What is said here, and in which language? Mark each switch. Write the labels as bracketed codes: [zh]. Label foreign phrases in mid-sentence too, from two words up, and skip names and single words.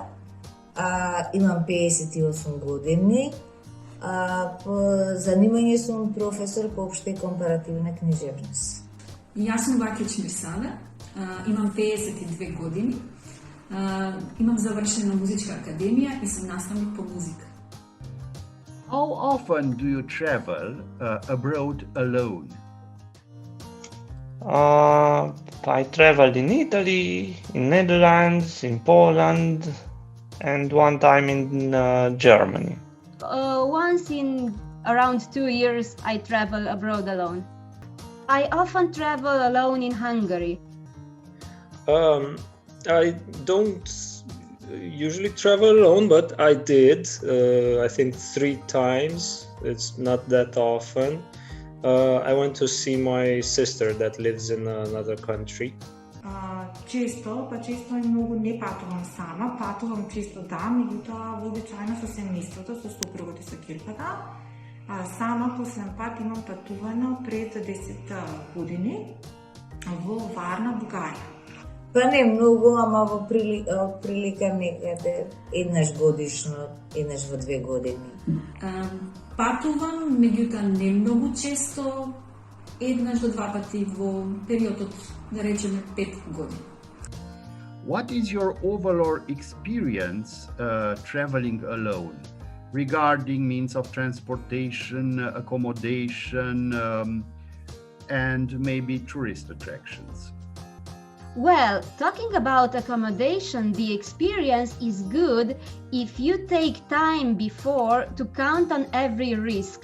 [bg] Имам 58 години. По занимание съм професор по обща и компаративна книжевност. [mk] И аз съм Вакич Мирсале, имам 52 години, имам завършена музичка академия и съм наставник по музика. [en] How often do you travel abroad alone? I traveled in Italy, in Netherlands, in Poland, and one time in Germany. Once in around 2 years, I travel abroad alone. I often travel alone in Hungary. I don't usually travel alone, but I did, I think 3 times. It's not that often. I went to see my sister that lives in another country. [bg] Често и много не пътувам сама, пътувам често да, [mk] меѓутоа вообичаено со семејството, со супругот и со кирката. Сама последен пат имам пътувано пред 10 години во Варна, Бугарија. Па не многу, ама во прилика некаде еднаш годишно, еднаш во 2 години. Патувам, меѓутоа не многу често, еднаш до 2 пати во периодот, да речеме 5 години. [en] What is your overall experience traveling alone regarding means of transportation, accommodation, and maybe tourist attractions? Well, talking about accommodation, the experience is good if you take time before to count on every risk.